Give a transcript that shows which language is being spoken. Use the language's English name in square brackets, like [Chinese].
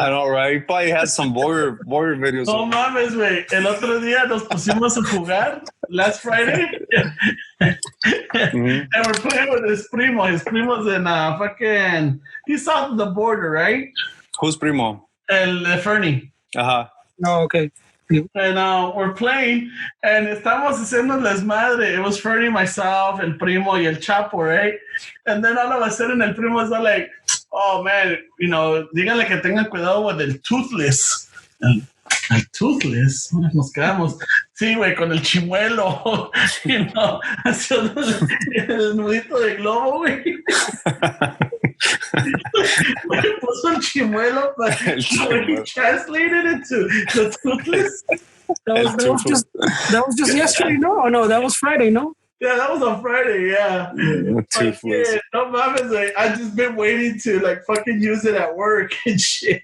[English] I know, right? He probably has some warrior videos. [Spanish] No mames, güey. El otro día nos pusimos a jugar [English] last Friday. And we're playing with his primo. His primo's in fucking. He's south of the border, right? Who's primo? [Spanish] El Fernie. Uh-huh. [English] Oh, okay. And we're playing, and [Spanish] estamos haciendo desmadre. [English] It was Fernie, myself, el primo, y el Chapo, right? And then all of a sudden, el primo is like, oh man, you know, [Spanish] díganle que tengan cuidado [English] with el toothless. [Spanish] El toothless, nos quedamos. Sí, güey, con el chimuelo, [English] you know, [Spanish] haciendo el nudito de globo, güey. Me puso el chimuelo, [English] but he translated it to the toothless. That was just yesterday, no? Oh, no, that was Friday, no? Yeah, that was on Friday, yeah. Toothless. Yeah, [Spanish] no mames, [English] like, I just been waiting to like fucking use it at work and shit.